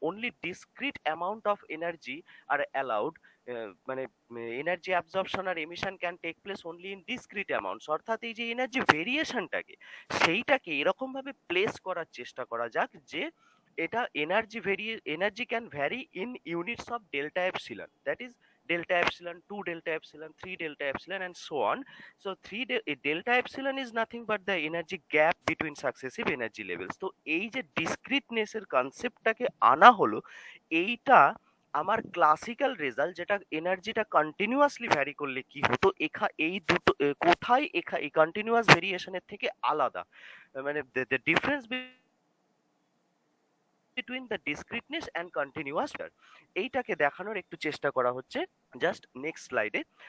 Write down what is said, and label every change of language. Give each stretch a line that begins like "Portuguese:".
English: Only discrete amount of energy are allowed. মানে energy absorption আর emission can take place only in discrete amounts.
Bangla: অর্থাৎ এই যে energy ভেরিয়েশনটাকে, সেইটাকে এরকম ভাবে প্লেস করার চেষ্টা করা যাক যে
English: এটা energy can vary in units of delta epsilon, that is delta epsilon, 2 delta epsilon, 3 delta epsilon, and so on. So delta epsilon is nothing but the energy gap between successive energy levels.
Bangla: তো এই যে ডিসক্রিটনেস এর কনসেপ্টটাকে আনা হলো, এইটা আমার classical result যেটা এনার্জিটা কন্টিনিউয়াসলি ভ্যারি করলে কি হতো, এই দুটো কোথায় এই কন্টিনিউয়াস ভেরিয়েশনের থেকে আলাদা, মানে
English: the difference between the discreteness and continuous,
Bangla: এইটাকে দেখানোর একটু চেষ্টা করা হচ্ছে জাস্ট নেক্সট স্লাইডে।